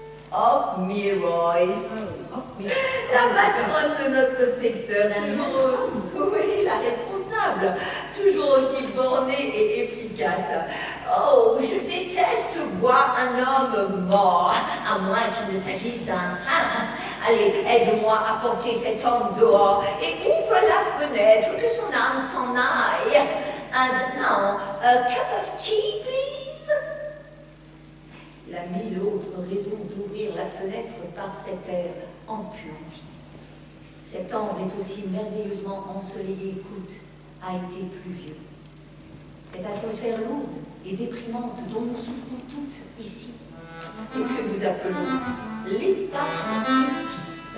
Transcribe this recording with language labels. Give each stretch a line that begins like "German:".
French: Hop, Miroy, la patronne de notre secteur, toujours, oui, la responsable, toujours aussi bornée et efficace. Oh, je déteste voir un homme mort, à moins qu'il ne s'agisse d'un... Allez, aide-moi à porter cet homme dehors et ouvre la fenêtre, que son âme s'en aille.
English: And now, a cup of tea, please.
French: Il a mille autres raisons d'ouvrir la fenêtre par cet air empuanti. Septembre est aussi merveilleusement ensoleillé qu'août a été pluvieux. Cette atmosphère lourde et déprimante dont nous souffrons toutes ici et que nous appelons l'état métis.